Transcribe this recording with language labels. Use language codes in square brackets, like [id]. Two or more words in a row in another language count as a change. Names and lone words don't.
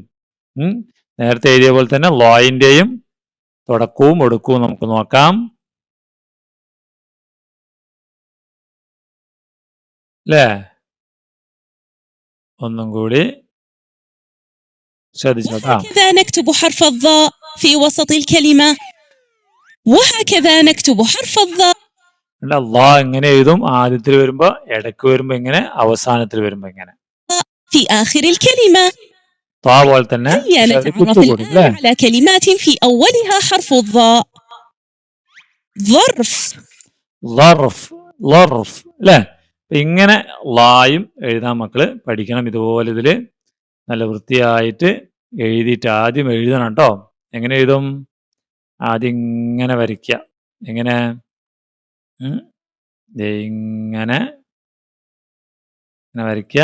[ml] നേരത്തെ എഴുതിയ പോലെ തന്നെ ലോയിന്റെയും തുടക്കവും ഒടുക്കവും നമുക്ക് നോക്കാം അല്ലേ? ഒന്നും കൂടി ശ്രദ്ധിച്ചോട്ടാ. [ar] وهكذا نكتب حرف الضاء في وسط الكلمة. وهكذا نكتب حرف الضاء. [ml] ള എങ്ങനെ എഴുതും? ആദ്യത്തിൽ വരുമ്പോ, ഇടയ്ക്ക് വരുമ്പോ ഇങ്ങനെ, അവസാനത്തിൽ വരുമ്പോ ഇങ്ങനെ. [ar] في آخر الكلمة. [ml] ത്വ പോലെ തന്നെ [ar] هيا نتعرف الآن على كلمات في أولها حرف الضاء. ظرف. [ml] ളർഫ്, ളർഫ് അല്ലേ? ഇങ്ങനെ ളായും എഴുതാൻ മക്കള് പഠിക്കണം. ഇതുപോലെ ഇതില് നല്ല വൃത്തിയായിട്ട് എഴുതിയിട്ട് ആദ്യം എഴുതണം കേട്ടോ. എങ്ങനെ എഴുതും? ആദ്യം ഇങ്ങനെ വരയ്ക്കുക. എങ്ങനെ? ഇങ്ങനെ വരയ്ക്കുക.